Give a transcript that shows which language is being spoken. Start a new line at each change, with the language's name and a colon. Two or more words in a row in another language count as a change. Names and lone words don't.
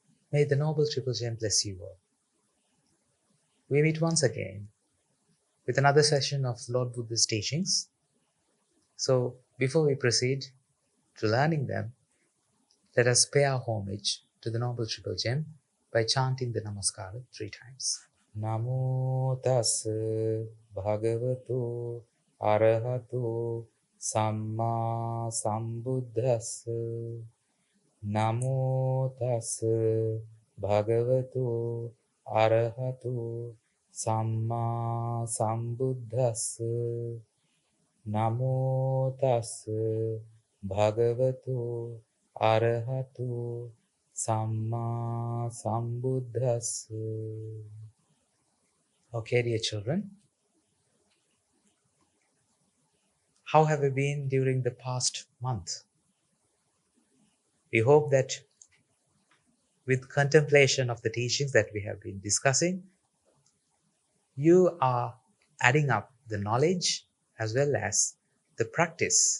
English: May the Noble Triple Gem bless you all. We meet once again with another session of Lord Buddha's teachings. So before we proceed to learning them, let us pay our homage to the Noble Triple Gem by chanting the Namaskara 3 times.
Pali: Namo tassa bhagavato arahato samma sambuddhassa. Namo tassa bhagavato arahato samma sambuddhassa. Namo tassa bhagavato arahato samma sambuddhassa.
English: Okay, dear children, how have you been during the past month? We hope that with contemplation of the teachings that we have been discussing, you are adding up the knowledge as well as the practice.